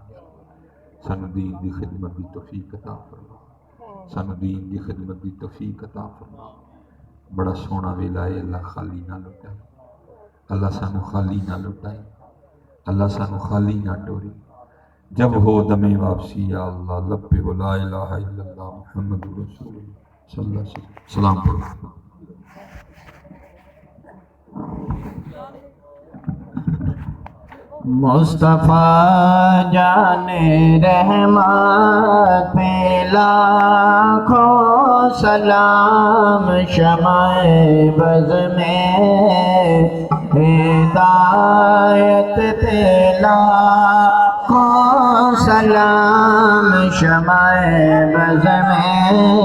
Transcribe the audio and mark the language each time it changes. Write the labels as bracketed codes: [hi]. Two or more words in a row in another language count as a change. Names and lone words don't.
[pa] ਸਾਨੂੰ ਦੀਨ ਦੀ ਖ਼ਿਦਮਤ ਦੀ ਤੌਫ਼ੀਕ਼ ਅਤਾ ਫ਼ਰਮਾ, ਸਾਨੂੰ ਦੀਨ ਦੀ ਖ਼ਿਦਮਤ ਦੀ ਤੌਫ਼ੀਕ਼ ਅਤਾ ਫ਼ਰਮਾ। ਬੜਾ ਸੋਹਣਾ ਵੇਲਾ ਹੈ, ਅੱਲਾਹ ਖ਼ਾਲੀ ਨਾ ਲੁਟਾਏ, ਅੱਲਾਹ ਸਾਨੂੰ ਖ਼ਾਲੀ ਨਾ ਲੁਟਾਏ, ਅੱਲਾਹ ਸਾਨੂੰ ਖ਼ਾਲੀ ਨਾ ਟੋਰੇ। [ur] جب ہو دم واپسی یا اللہ لب پہ ہو [ar] لا إله إلا الله محمد رسول الله صلى الله عليه وسلم. [ur] سلام پڑھو. مصطفیٰ جان رحمت پہ لاکھوں سلام، شمع بزم ہدایت پہ لاکھوں سلام، شمع بزم